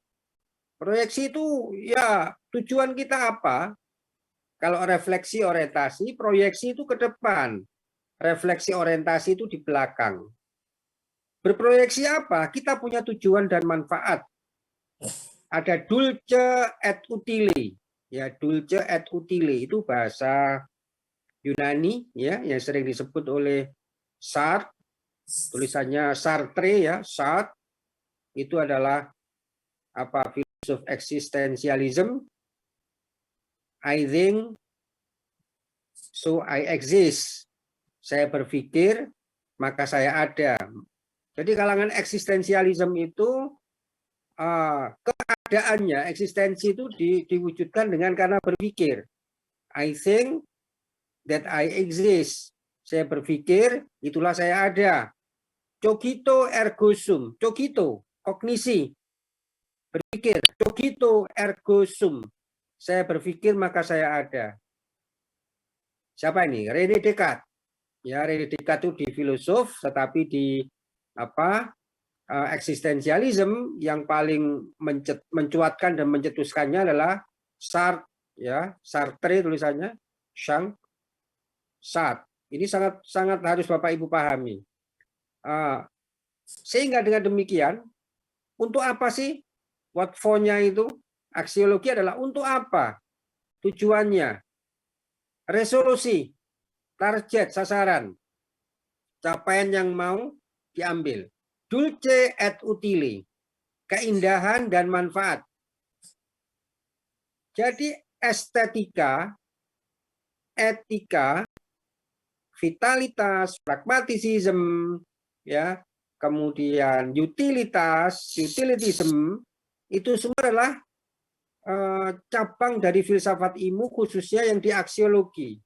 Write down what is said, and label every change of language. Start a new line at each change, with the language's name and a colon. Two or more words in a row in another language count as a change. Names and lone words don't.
Indonesian: Proyeksi itu ya tujuan kita apa? Kalau refleksi orientasi, proyeksi itu ke depan. Refleksi orientasi itu di belakang. Berproyeksi apa? Kita punya tujuan dan manfaat.
Latin: Ada dulce et utile.
Indonesian: Ya,
Latin: dulce et utile
Indonesian: itu bahasa Yunani ya, yang sering disebut oleh Sartre. Tulisannya Sartre ya, Sartre itu adalah filosof eksistensialisme.
English: I think, so I exist.
Indonesian: Saya berpikir, maka saya ada. Jadi kalangan eksistensialisme itu keadaannya, eksistensi itu diwujudkan dengan karena berpikir.
English: I think that I exist.
Indonesian: Saya berpikir, itulah saya ada.
Latin: Cogito ergo sum. Cogito, kognisi. Berpikir. Cogito ergo sum.
Indonesian: Saya berpikir maka saya ada. Siapa ini? René Descartes. Ya, René Descartes itu di filosof, tetapi di eksistensialisme yang paling mencuatkan dan mencetuskannya adalah Sartre, ya, Sartre tulisannya, Sang. Ini sangat harus Bapak Ibu pahami. Sehingga dengan demikian, untuk apa sih
English: what for-nya
Indonesian: itu? Aksiologi adalah untuk apa? Tujuannya, resolusi, target, sasaran, capaian yang mau diambil.
Latin: Dulce et utile,
Indonesian: keindahan dan manfaat. Jadi estetika, etika, vitalitas, pragmatisism, ya, kemudian utilitism, itu semua adalah cabang dari filsafat ilmu khususnya yang di aksiologi.